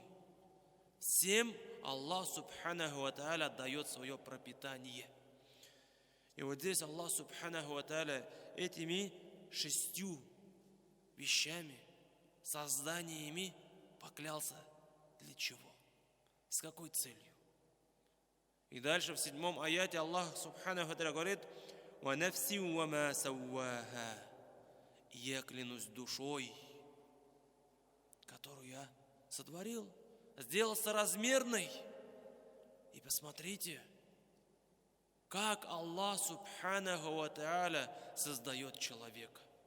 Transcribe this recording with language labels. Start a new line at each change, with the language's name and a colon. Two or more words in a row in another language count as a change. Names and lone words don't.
Russian: Всем Аллах
Arabic: سبحانه وتعالى
Russian: дает свое пропитание. И вот здесь Аллах
Arabic: سبحانه وتعالى
Russian: этими 6 вещами, созданиями поклялся для чего? С какой целью? И дальше в 7 аяте Аллах
Arabic: سبحانه وتعالى
Russian: говорит:
Arabic: «ونفس وما سواها».
Russian: Я клянусь душой, которую я сотворил, сделал соразмерной. И посмотрите, как Аллах
Arabic: سبحانه وتعالى
Russian: создает человека.